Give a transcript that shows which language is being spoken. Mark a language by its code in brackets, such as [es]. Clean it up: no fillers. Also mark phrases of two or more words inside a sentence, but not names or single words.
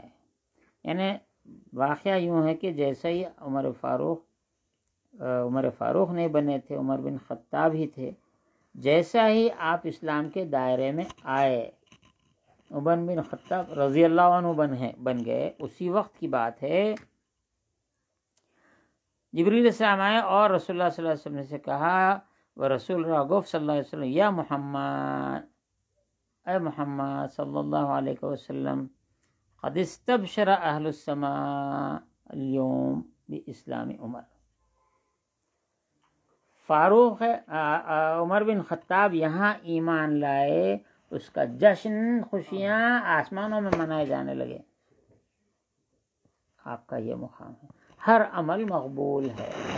[ur] یعنی واقعہ یوں ہے کہ جیسے ہی عمر فاروق نہیں بنے تھے، عمر بن خطاب ہی تھے، جیسا ہی آپ اسلام کے دائرے میں آئے، عمر بن خطاب رضی اللہ عنہ بن گئے. اسی وقت کی بات ہے. جبریل علیہ السلام آئے اور رسول اللہ [ar] صلی اللہ علیہ وسلم [ur] نے سے کہا، [fa] و رسول را گفت [ar] صلی اللہ علیہ وسلم، یا محمد، اے محمد صلی اللہ علیہ وسلم، قد استبشر اہل السماء اليوم باسلام عمر. [ur] فاروق عمر بن خطاب یہاں ایمان لائے، اس کا جشن، خوشیاں آسمانوں میں منائے جانے لگے. آپ کا یہ مقام ہے، ہر عمل مقبول ہے.